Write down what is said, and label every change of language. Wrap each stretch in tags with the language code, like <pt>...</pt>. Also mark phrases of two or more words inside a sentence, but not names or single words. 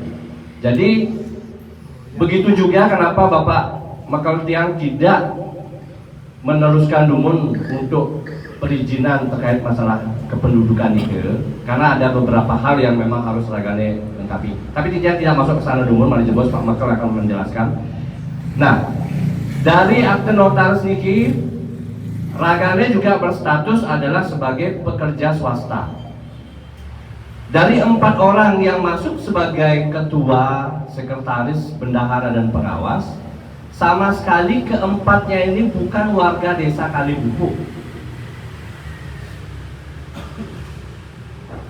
<id>Jadi begitu juga kenapa Bapak Mekeltiang tidak meneruskan dumun untuk perizinan terkait masalah kependudukan itu, karena ada beberapa hal yang memang harus ragane lengkapi. Tapi tidak masuk ke sana dumun, manajer bos Pak Mekel akan menjelaskan. Nah, dari akte notaris niki ragane juga berstatus adalah sebagai pekerja swasta. Dari 4 orang yang masuk sebagai ketua, sekretaris, bendahara, dan pengawas, sama sekali keempatnya ini bukan warga desa Kalibubuk.</id>